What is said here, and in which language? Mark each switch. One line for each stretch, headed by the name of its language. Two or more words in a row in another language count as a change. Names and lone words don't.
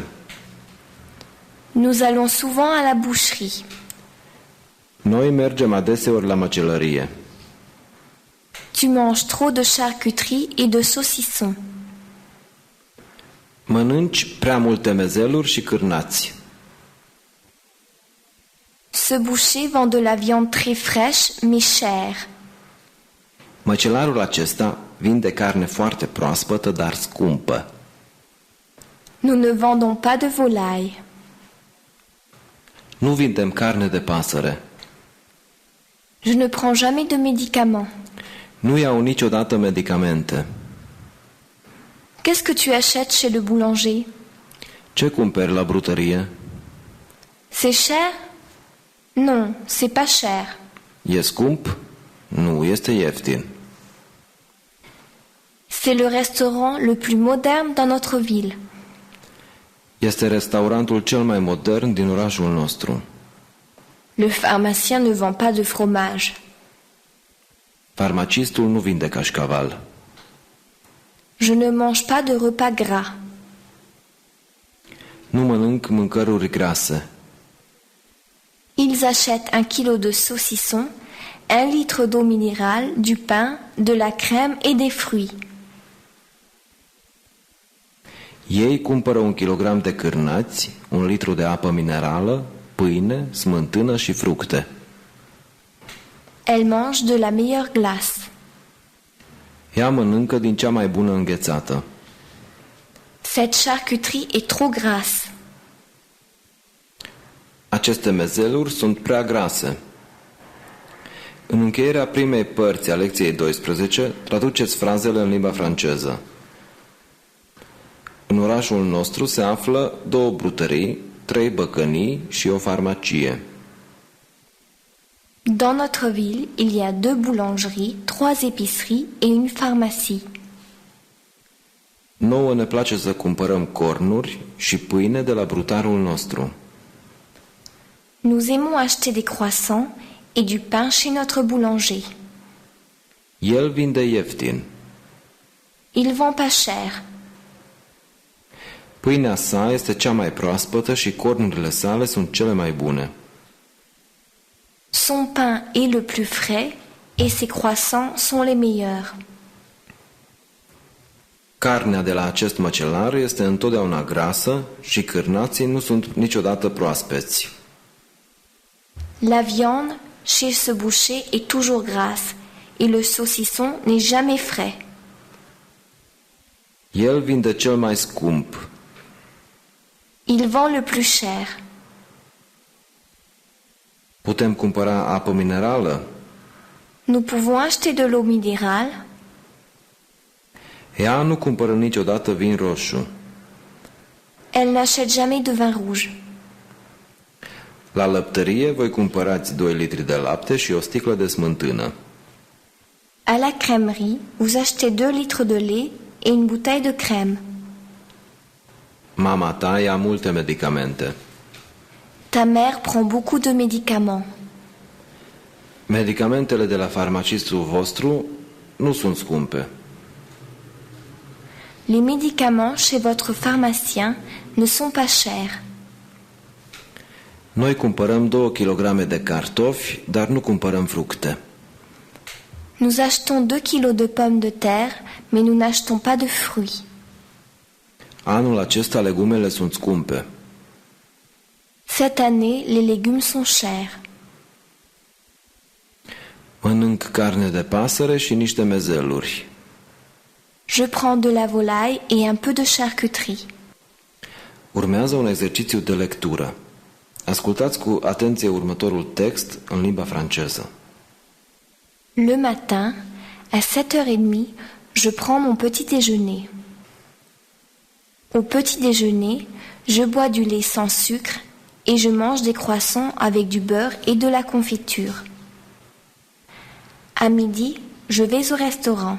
French: Nous allons souvent à la boucherie.
Romanian: Noi mergem adeseori la măcelărie.
French: Tu manges trop de charcuterie et de saucisson.
Romanian: Mănânci prea multe mezeluri și cârnați.
French: Ce boucher vend de la viande très fraîche mais chère.
Romanian: Măcelarul acesta vinde carne foarte proaspătă, dar scumpă.
French: Nous ne vendons pas de volaille.
Romanian: Nu vindem carne de pasăre.
French: Je ne prends jamais de médicaments.
Romanian: Nu iau niciodată medicamente.
French: Qu'est-ce que tu achètes chez le boulanger?
Romanian: Ce cumperi la brutărie?
French: C'est cher? Non, c'est pas cher.
Romanian: E scump? Nu, este ieftin.
French: C'est le restaurant le plus moderne dans notre ville.
Romanian: Este restaurantul cel mai modern din orașul nostru.
French: Le pharmacien ne vend pas de fromage.
Romanian: Farmacistul nu vinde cașcaval.
French: Je ne mange pas de repas gras.
Romanian: Nu mănânc mâncăruri grase.
French: Ils achètent 1 kilo de saucisson, 1 litre d'eau minérale, du pain, de la crème et des fruits.
Romanian: Ei cumpără 1 kilogram de cârnați, 1 litru de apă minerală, pâine, smântână și fructe.
French: Elle mange de la meilleure glace.
Romanian: Ea mănâncă din cea mai bună înghețată.
French: Cette charcuterie est trop grasse.
Romanian: Aceste mezeluri sunt prea grase. În încheierea primei părți a lecției 12, traduceți frazele în limba franceză. În orașul nostru se află 2 brutării, 3 băcănii și o farmacie.
French: Dans notre ville, il y a 2 boulangeries, 3 épiceries et une pharmacie.
Romanian: Nouă ne place să cumpărăm cornuri și pâine de la brutarul nostru.
French: Nous aimons acheter des croissants et du pain chez notre boulanger.
Romanian: El vinde ieftin.
French: Il vend pas cher.
Romanian: Pâinea sa este cea mai proaspătă și cornurile sale sunt cele mai bune.
French: Son pain est le plus frais et ses croissants sont les meilleurs.
Romanian: Carnea de la acest măcelar este întotdeauna grasă și cârnații nu sunt niciodată proaspeți.
French: La viande chez ce boucher est toujours grasse et le saucisson n'est jamais frais.
Romanian: El vinde cel mai scump.
French: Il vend le plus cher.
Romanian: Putem cumpăra apă minerală?
French: Nous pouvons acheter de l'eau minérale.
Romanian: Ea nu cumpără niciodată vin roșu.
French: Elle n'achète jamais de vin rouge.
Romanian: La lăptărie voi cumpărați 2 litri de lapte și o sticlă de smântână.
French: À la crèmerie, vous achetez 2 litres de lait et une bouteille de crème.
Romanian: Mama ta ia multe medicamente.
French: Ta mère prend beaucoup de médicaments.
Romanian: Medicamentele de la farmacistul vostru nu sunt scumpe.
French: Les médicaments chez votre pharmacien ne sont pas chers.
Romanian: Noi cumpărăm 2 kg de cartofi, dar nu cumpărăm fructe.
French: Nous achetons 2 kilos de pommes de terre, mais nous n'achetons pas de fruits.
Romanian: Anul acesta legumele sunt scumpe.
French: Cette année, les légumes sont chers.
Romanian: Mănânc carne de pasăre și niște mezeluri.
French: Je prends de la volaille et un peu de charcuterie.
Romanian: Urmează un exercițiu de lectură. Ascultați cu atenție următorul text în limba franceză.
French: Le matin, à 7h30, je prends mon petit déjeuner. Au petit déjeuner, je bois du lait sans sucre et je mange des croissants avec du beurre et de la confiture. À midi, je vais au restaurant.